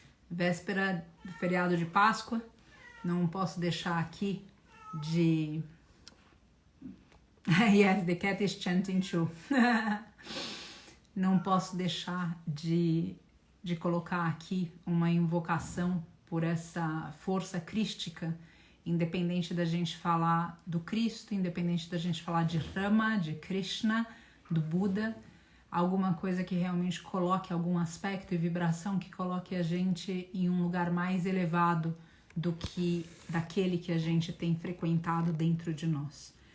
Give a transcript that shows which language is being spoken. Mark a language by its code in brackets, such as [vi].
[pt] Véspera do feriado de Páscoa, não posso deixar aqui de... [en] Yes, the cat is chanting too. [pt] Não posso deixar de colocar aqui uma invocação por essa força crística, independente da gente falar do Cristo, independente da gente falar de Rama, de Krishna, do Buda, alguma coisa que realmente coloque algum aspecto e vibração que coloque a gente em um lugar mais elevado do que daquele que a gente tem frequentado dentro de nós.